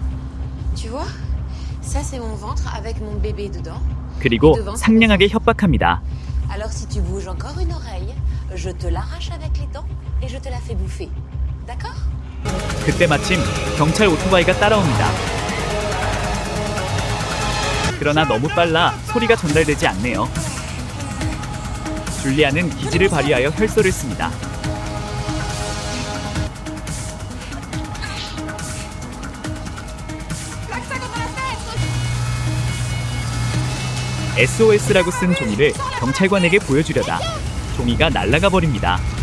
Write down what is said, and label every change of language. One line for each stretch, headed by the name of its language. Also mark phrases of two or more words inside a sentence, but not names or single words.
French: Tu vois? Ça c'est mon ventre avec mon bébé dedans.
Korean: 그리고 상냥하게 협박합니다.
French: Alors si tu bouges encore une oreille, je te l'arrache avec les dents et je te la fais bouffer. D'accord?
Korean: 그때 마침 경찰 오토바이가 따라옵니다. 그러나 너무 빨라 소리가 전달되지 않네요. 줄리아는 기지를 발휘하여 혈서를 씁니다. SOS라고 쓴 종이를 경찰관에게 보여주려다 종이가 날아가 버립니다.